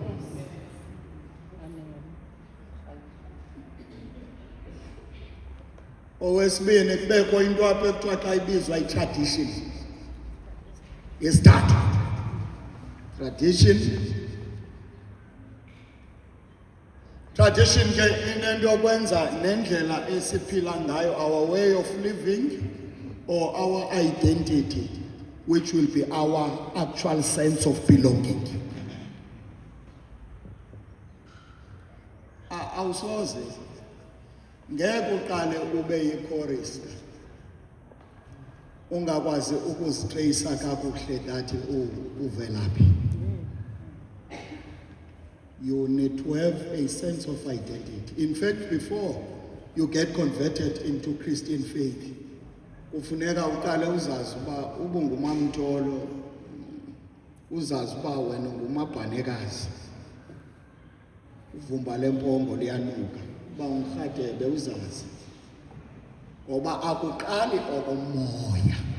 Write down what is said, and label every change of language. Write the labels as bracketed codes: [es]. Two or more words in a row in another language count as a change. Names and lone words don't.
[xh] Owesibini kubekho into apha ekuthiwa xa ibizwa i-tradition. Isithathu tradition ke inento yokwenza nendlela esiphila ngayo, [en] our way of living or our identity, which will be our actual sense of belonging. [xh] Awusoze ngeke uqale ube yi-chorista ungakwazi ukuzitreyisa kakuhle that uvelaphi. [en] You need to have a sense of identity. In fact, before you get converted into Christian faith, [xh] ufuneka uqale uzazi uba ubungumamtholo, uzazi uba wena ngumabhanekazi, vumba lempongo liyanuka ba ungirhadebe uzazi ngoba akuqali okomoya